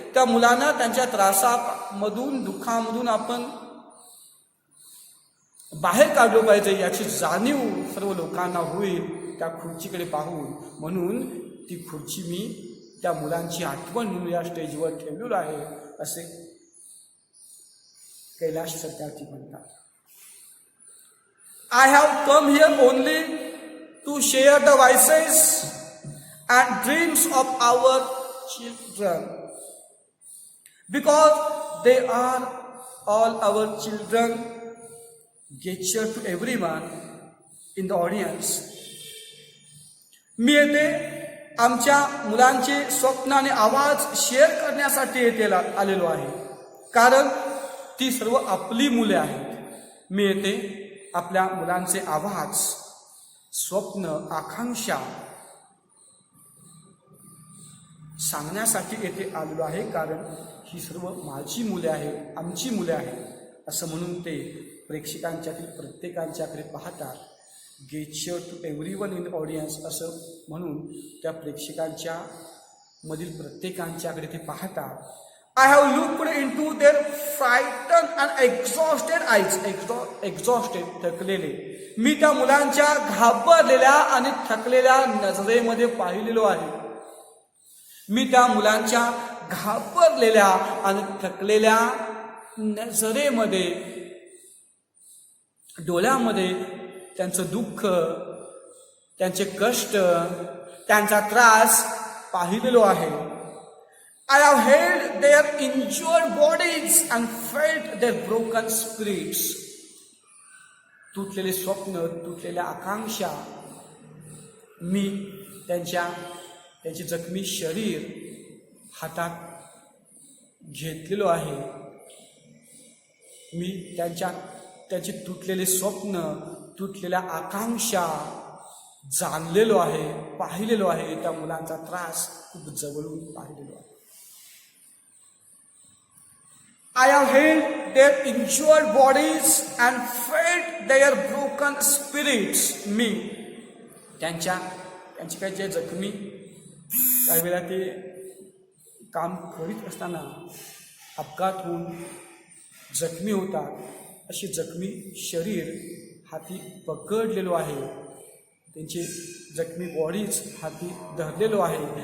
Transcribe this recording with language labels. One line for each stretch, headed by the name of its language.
Marathi: त्या मुलांना त्यांच्या त्रासामधून, दुःखामधून आपण बाहेर काढलं पाहिजे याची जाणीव सर्व लोकांना होईल त्या खुर्चीकडे पाहून. म्हणून ती खुर्ची मी त्या मुलांची आठवण म्हणून या स्टेजवर ठेवलेलं आहे असे कैलाश सत्यार्थी म्हणतात.
English: I have come here only to share the voices and dreams of our children, because they are all our children, gesture to everyone in the audience.
Marathi: मी येथे आमच्या मुलांचे स्वप्न आणि आवाज शेअर करण्यासाठी येथे आलेलो आहे, कारण ती सर्व आपली मुले आहेत. मी येथे आपल्या मुलांचे आवाज, स्वप्न, आकांक्षा सांगण्यासाठी येथे आलेलो आहे, कारण ही सर्व माझी मुले आहेत, आमची मुले आहेत असं म्हणून ते प्रेक्षकांच्यातील प्रत्येकांच्याकडे पाहतात.
English: gesture to everyone in audience
Marathi: असं म्हणून त्या प्रेक्षकांच्या मधील प्रत्येकांच्याकडे ते पाहतात.
English: I have looked into their frightened and exhausted eyes.
Marathi: Exhausted, थकलेले. मी त्या मुलांच्या घाबरलेल्या आणि थकलेल्या नजरेमध्ये पाहिलेलो आहे. मी त्या मुलांच्या घाबरलेल्या आणि थकलेल्या नजरेमध्ये, डोळ्यामध्ये त्यांचं दुःख, त्यांचे कष्ट, त्यांचा त्रास पाहिलेलो आहे.
English: I have held their injured bodies and felt their broken spirits.
Marathi: तुटलेले स्वप्न, तुटलेल्या आकांक्षा मी त्यांचे जखमी शरीर हातात घेतलेलो आहे. मी त्यांचे तुटलेले स्वप्न, तुटलेल्या आकांक्षा जाणलेलो आहे, पाहिलेलो आहे. त्या मुलांचा त्रास खूप जवळून पाहिलेलो आहे.
English: I have held their injured bodies and felt their broken spirits.
Marathi: मी त्यांची काही जे जखमी, काही वेळा ते काम करीत असताना अपघात होऊन जखमी होतात, अशी जखमी शरीर हाती पकडलेलो आहे, त्यांची जखमी बॉडीज हाती धरलेलो आहे.